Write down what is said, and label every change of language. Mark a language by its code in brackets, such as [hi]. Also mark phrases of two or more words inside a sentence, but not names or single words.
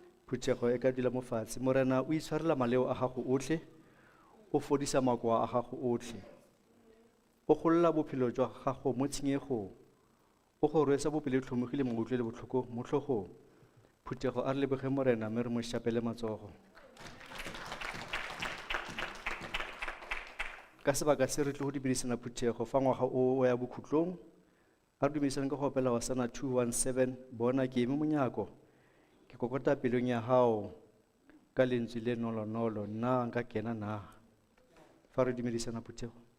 [tn] Phuthego e ka dula mo fatshe. Morena o itshwarela maleo a gago otlhe, o fodisa makoa a gago otlhe, o golola bophelo jwa gago mo tshenyegong, o go rwesa bopelo e tlhomogile mo utlwe le botlhoko mo tlhogong. Phuthego a re leboge morena mme re mo šapele matsogo. Ka sebaka se re tlo go dumedisana Phuthego fa ngwaga o ya bokhutlong, a re dumedisane ka go opela Hosana 217, [st] bona ke eme monyako, ke kokota pelong ya hao ka lentswe le nolonolo, na nka kena na. [tn] Fa re dumedisana Phuthego.